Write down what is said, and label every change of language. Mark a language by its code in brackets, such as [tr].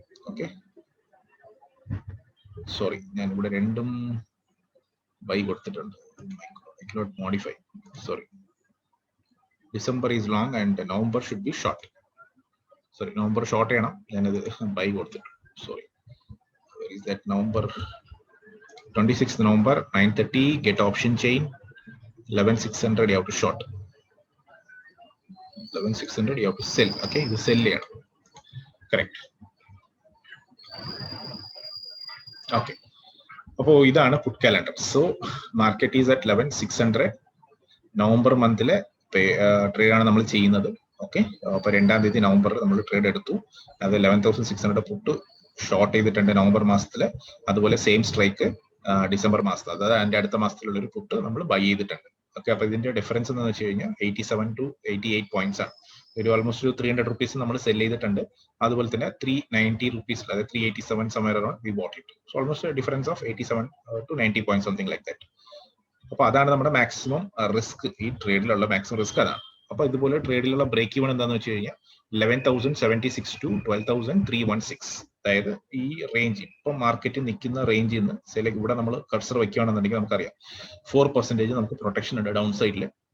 [ml] Okay, sorry, ഞാൻ ഇവിടെ രണ്ടും ബൈ കൊടുത്തിട്ടുണ്ട്. [en] Modify, sorry, December is long and November should be short. [ml] Sorry, November short ചെയ്യണം, ഞാനത് ബൈ കൊടുത്തിട്ടുണ്ട്. [en] Sorry, November 26th November 9:30 get option chain 11,600 you have to short, 11,600 you have to sell. [ml] Okay, ഇത് cell ചെയ്യണം, correct. Okay, അപ്പോൾ ഇതാണ് puttu calendar. [en] So market is at 11,600. [ml] November മന്തിലെ trade ആണ് നമ്മൾ ചെയ്യുന്നത്. ഓക്കെ, അപ്പൊ 2-ാം തീയതി നവംബറിൽ നമ്മൾ ട്രേഡ് എടുത്തു. അത് 11,600 പുട്ട് ഷോർട്ട് ചെയ്തിട്ടുണ്ട് നവംബർ മാസത്തില്. അതുപോലെ സെയിം സ്ട്രൈക്ക് ഡിസംബർ മാസത്തിൽ, അതായത് അതിന്റെ അടുത്ത മാസത്തിലുള്ള ഒരു പുട്ട് നമ്മൾ ബൈ ചെയ്തിട്ടുണ്ട്. ഓക്കെ, അപ്പൊ ഇതിന്റെ ഡിഫറൻസ് എന്ന് വെച്ച് കഴിഞ്ഞാൽ 87 to 88 പോയിന്റ്സ് ആണ്. ഒരു ഓൾമോസ്റ്റ് ഒരു 300 rupees നമ്മൾ സെൽ ചെയ്തിട്ടുണ്ട്. അതുപോലെ തന്നെ [en] 390 rupees, [ml] അതായത് [en] 387 somewhere around we bought it. So almost a difference of 87 to 90 points, something like that. [ml] അപ്പൊ അതാണ് നമ്മുടെ മാക്സിമം റിസ്ക്, ഈ ട്രേഡിലുള്ള മാക്സിമം റിസ്ക് അതാണ്. അപ്പൊ ഇതുപോലെ ട്രേഡിലുള്ള ബ്രേക്ക് ഈവൺ എന്താന്ന് വെച്ച് കഴിഞ്ഞാൽ 11,076 to 12,316. അതായത് ഈ റേഞ്ച്, ഇപ്പൊ മാർക്കറ്റ് നിൽക്കുന്ന റേഞ്ചിൽ നിന്ന് സെലക്ട് ഇവിടെ നമ്മൾ കർസർ വെക്കുകയാണെന്നുണ്ടെങ്കിൽ നമുക്കറിയാം 4% നമുക്ക് പ്രൊട്ടക്ഷൻ ഉണ്ട് ഡൗൺ സൈഡിൽ.